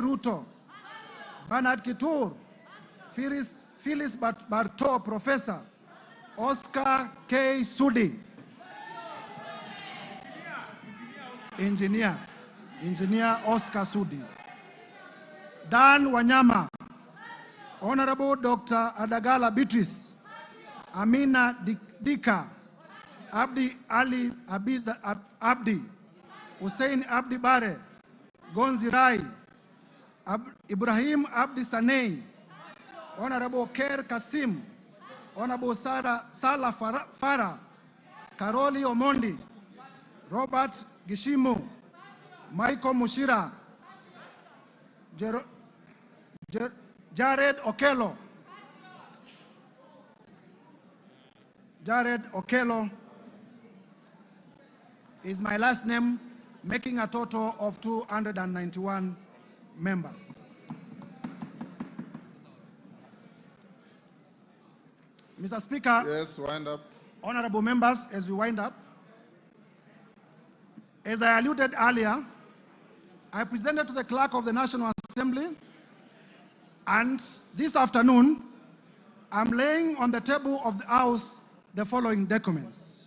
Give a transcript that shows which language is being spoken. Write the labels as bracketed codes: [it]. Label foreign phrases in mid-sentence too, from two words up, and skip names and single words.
[en] Ruto, Bernard Kitur, Phyllis Barto, Professor, Oscar K. Sudi, Engineer Oscar Sudi, Dan Wanyama, Honorable Dr. Adagala Beatrice, Amina Dika, Abdi Ali Abdi, Hussein Abdi Bare, Gonzi Rai, Ibrahim Abdi Sanei, Honorable Ker Kasim, Honorable Salah Farah, Karoli Omondi, Robert Gishimu, Michael Mushira, Jared Okello. Jared Okello is my last name, making a total of 291 members. Mr. Speaker. Yes, wind up. Honorable members, as we wind up, as I alluded earlier, I presented to the Clerk of the National Assembly, and this afternoon, I'm laying on the table of the House the following documents.